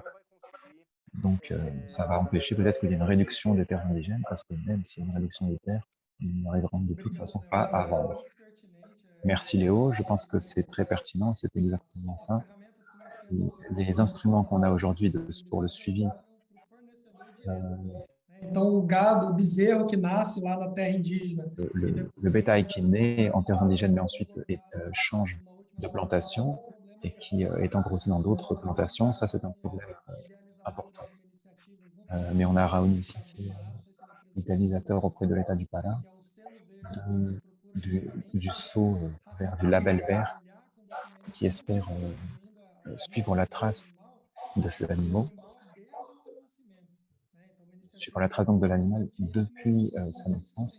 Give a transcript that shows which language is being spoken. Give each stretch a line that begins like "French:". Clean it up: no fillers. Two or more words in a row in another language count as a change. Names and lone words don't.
French: Donc, ça va empêcher peut-être qu'il y ait une réduction des terres indigènes, parce que même s'il y a une réduction des terres, ils n'arriveront de toute façon pas à vendre. Merci Léo, je pense que c'est très pertinent, c'est exactement ça. Les instruments qu'on a aujourd'hui pour le suivi.
Portuguese: Então, o gado, o bezerro que nasce lá na terra indígena.
French: Le bétail qui naît en terres indigènes, mais ensuite change de plantation et qui est engrossé dans d'autres plantations, ça c'est un problème important. Mais on a réuni aussi l'idéalisateur auprès de l'État du Pará du saut vers du label vert qui espère suivre la trace de ces animaux, suivre la trace donc de l'animal depuis sa naissance.